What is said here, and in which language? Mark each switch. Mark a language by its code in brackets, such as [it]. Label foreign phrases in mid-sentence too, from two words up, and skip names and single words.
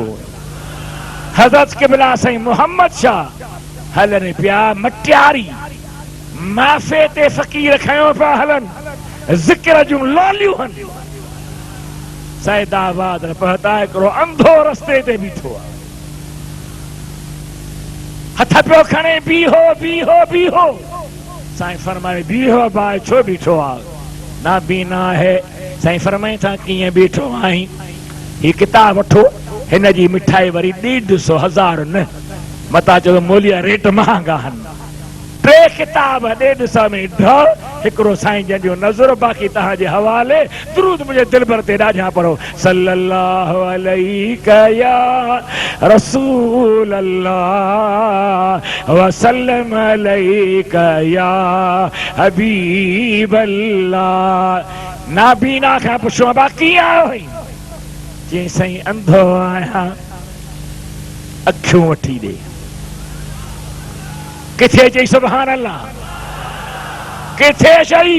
[sd] हज़रत क़िबला साईं मोहम्मद शाह हलनि पिया मटियारी माफ़े ते फ़क़ीर खयों पिया हलनि, ज़िक्र जूं लोलियूं हनि। सैदाबाद पहुता हिकिड़ो अंधो रस्ते ते बीठो आहे, हथ पियो खणे बीहो बीहो बीहो। साईं फरमाए बीहो भाई छो बीठो आहे? ना बीना है। साईं फरमाए था कीअं बीठो आहीं? ही किताब वठो, हिन जी मिठाई वरी 150,000 न, मता चओ मोलिया रेट महांगा हन। 3 किताब 150 में ढ, हिकिड़ो साईं जंहिंजो नज़र बाक़ी तव्हांजे हवाले। दुरूद मुंहिंजे दिलबर ते ॾाढा पढ़ो। [ar] صلى الله عليك يا رسول الله وسلم عليك يا حبيب الله. [sd] नाबीना खां पुछो बाक़ी आयो हुई? चई साईं अंधो आहियां, अखियूं वठी ॾे। किथे? चई [ar] سبحان الله. [sd] किथे चई?